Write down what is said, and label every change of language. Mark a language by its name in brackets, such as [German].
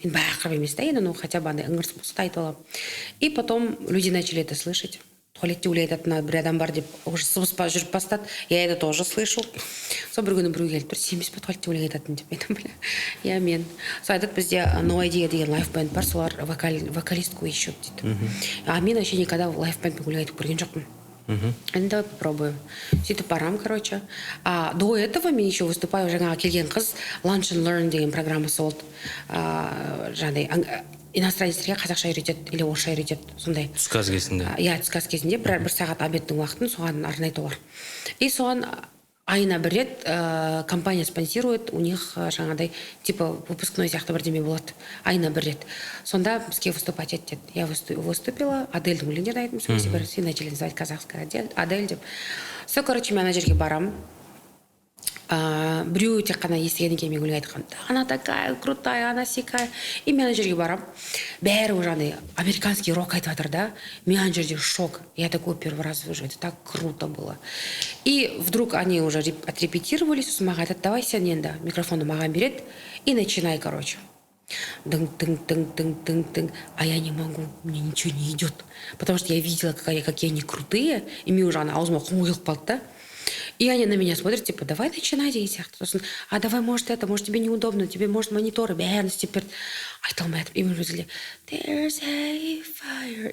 [Kazakh] Енді бақырып емес та, енді [Russian] ну хотя бы [Kazakh] андай ыңырсып болса да айтып аламын. [Russian] И потом люди начали это слышать. [Kazakh] Туалетте өлең айтатын бір адам бар деп уже сыбыспа жүріп бастады. [Russian] Я это тоже слышу. [Kazakh] Сол бір күні біреу келіп тұр, сен емес пе туалетте өлең айтатын деп айтам, бля. Я мен. Сол айтады, бізде No Idea деген лайфбенд бар, солар [Russian] вокалистку ищут [Kazakh] дейді. А мен вообще никогда лайфбендпен өлең айтып көрген жоқпын. Енді [Russian] давай попробуем. [Kazakh] Сөйтіп барам, короче. А до этого мен еще выступаю, жаңағы келген қыз Lunch and Learn деген программасы болды. Жаңағыдай иностранецтерге қазақша үйретеді или орысша үйретеді, сондай. Түскі ас кезінде. Иә, түскі ас кезінде бір сағат обедтің уақытын соған арнайды олар. И соған айына бір рет компания спонсирует, у них жаңағыдай типа выпускной сияқты бірдеме болады. Айына бір рет. Сонда бізге выступать етеді. [Russian] Я выступила, [Kazakh] Адельдің өлеңдерін айттым, [Russian] все начали называть казахская Адель [Kazakh] деп. Сол, короче, мен ана жерге барам. Біреу тек қана естігеннен кейін мен өлең айтқан. [Russian] Она такая крутая, она сякая. [Kazakh] И мен ана жерге барам. Бәрі жаңағыдай американский рок айтып жатыр да. Мен ана жерде шок. [Russian] Я такой первый раз вижу. Это так круто было. И вдруг они уже отрепетировали, [Kazakh] сосын маған айтады, давай сен енді микрофонды маған береді и начинай, короче. Дың-дың-дың-дың-дың-дың. [Russian] А я не могу, мне ничего не идет. Потому что я видела, какие они крутые, и мне уже [Kazakh] аузыма құм құйылып қалды да. [Russian] И они на меня смотрят, типа, давай начинай [Kazakh] деген сияқты. [Russian] Сосын, а давай, может, это, может, тебе неудобно, тебе, может, мониторы, [Kazakh] бәрін істеп берді. Айта алмай жатырмын, именно өзіле, [English] there's a fire.